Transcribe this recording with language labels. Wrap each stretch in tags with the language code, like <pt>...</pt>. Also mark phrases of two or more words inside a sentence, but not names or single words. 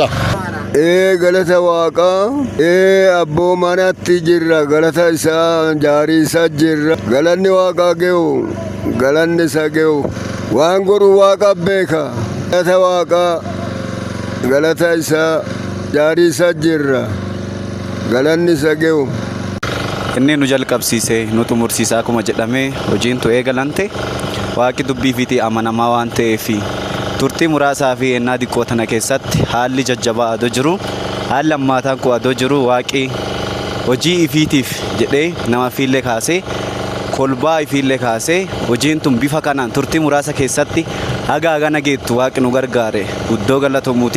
<om>ገለተ ዋቃ አቦ ማናት ጅራ ገለተ ኢሳ ጃሪ ኢሳ ጅራ ገለኒ ዋቃ ጌው ገለኒ ሰጌው ዋንጎሩ ዋቃ ቤካ ገለተ ዋቃ ገለተ ኢሳ ጃሪ ኢሳ ጅራ ገለኒ ሰጌው inni nu jalqabsiise nu xumursiisa akkuma jedhame hojiin tu eegalante waaqi dubbii fi amanamaa waan ta'eef turtii muraasaa fi ennaa xiqqoo tana keessatti haalli jajjabaa adoo jiru haalli ammaataan kun adoo jiru waaqi hojii ifiitiif jedhee nama fiillee kaasee kolbaa ifiillee kaasee hojiin tun bifa kanaan turtii muraasa keessatti haga hagana geettu waaqi nu gargaare guddoo galatomuuti.</om>